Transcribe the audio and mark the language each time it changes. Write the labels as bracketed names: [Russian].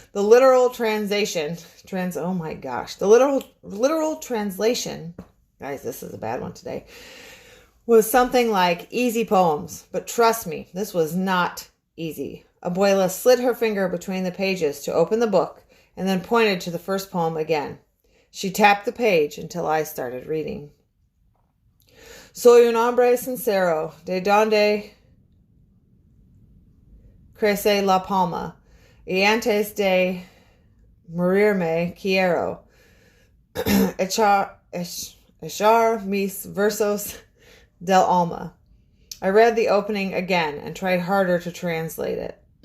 [English] The literal translation, the literal translation, guys, this is a bad one today, was something like easy poems. But trust me, this was not easy. Abuela slid her finger between the pages to open the book and then pointed to the first poem again. She tapped the page until I started reading. [Spanish] Soy un hombre sincero, de donde crece la palma, y antes de morirme quiero echar mis versos del alma. [English] I read the opening again and tried harder to translate it.